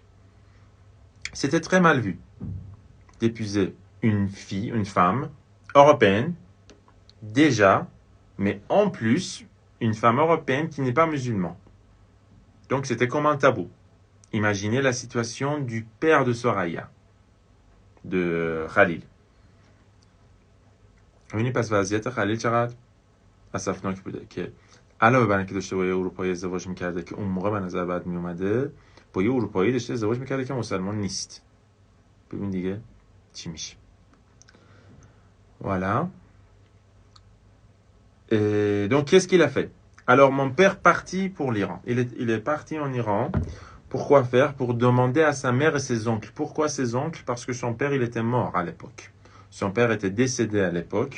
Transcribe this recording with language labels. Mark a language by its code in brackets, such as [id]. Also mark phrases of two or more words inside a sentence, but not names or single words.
[fr] C'était très mal vu d'épouser une fille, une femme européenne, déjà, mais en plus, une femme européenne qui n'est pas musulmane. Donc, c'était comme un tabou. Imaginez la situation du père de Soraya, de Khalil. [fa] ببینید پس وضعیت خلیل چقدر اسفناک بوده که علاوه بر اینکه داشته با یه اروپایی ازدواج میکرده که اون موقع به نظر بد میومده، با یه اروپایی داشته ازدواج میکرده که مسلمان نیست. ببین دیگه چی میشه. [fr] Voilà. Et donc, qu'est-ce qu'il a fait? Alors, mon père partit pour l'Iran. Il est parti en Iran. Pourquoi faire? Pour demander à sa mère et ses oncles. Pourquoi ses oncles? Parce que son père, il était mort à l'époque. Son père était décédé à l'époque.